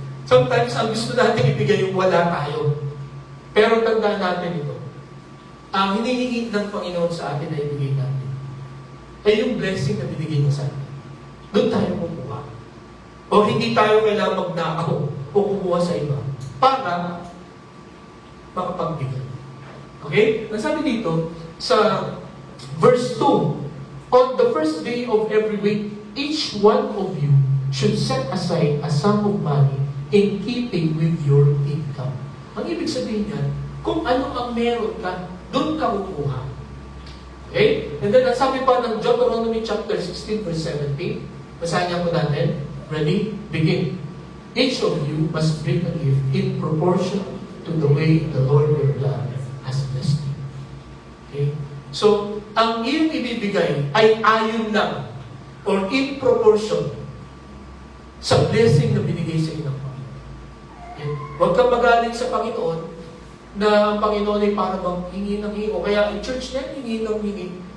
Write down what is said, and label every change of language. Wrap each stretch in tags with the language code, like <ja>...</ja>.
<tl>Sometimes, ang gusto natin ibigay yung wala tayo. Pero tandaan natin ito. Ang hinihingi ng Panginoon sa atin na ibigay natin ay yung blessing na binigay niya sa atin. Doon tayo kukuha. O hindi tayo kailangan magnakaw o kumuha sa iba para makapagbigay.</tl> <en>Okay?</en> <tl>Nasabi dito sa</tl> <en>verse 2, on the first day of every week, each one of you should set aside a sum of money in keeping with your income.</en> <tl>Ang ibig sabihin niyan, kung ano ang meron ka, doon ka kukuha.</tl> <en>Okay? And then,</en> <tl>sabi pa ng Deuteronomy chapter 16, verse 17, basahin niya po natin.</tl> <en>Ready? Begin. Each of you must bring a gift in proportion to the way the Lord your God has blessed you. Okay?</en> <tl>So, ang iyong ibibigay ay ayon lang or</tl> <en>in proportion</en> <tl>sa blessing na binigay sa iyo ng Panginoon. Okay? Huwag kang magaling sa Panginoon na ang Panginoon ay para bang hingi ng hingi. O kaya,</tl> <en>in church</en> <tl>na hingi ng hingi.</tl>